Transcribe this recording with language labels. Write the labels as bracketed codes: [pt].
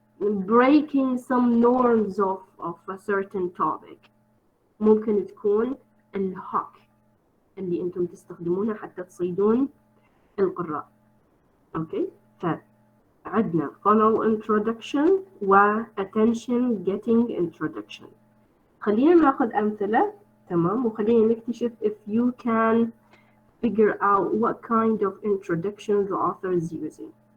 [en] breaking some norms of a certain topic. [ar] ممكن تكون الهوك اللي انتم تستخدمونها حتى تصيدون القراء. اوكي، فعندنا follow introduction و attention getting introduction. خلينا ناخذ أمثلة، تمام، وخلينا نكتشف [en] if you can figure out what kind of introduction the author is using.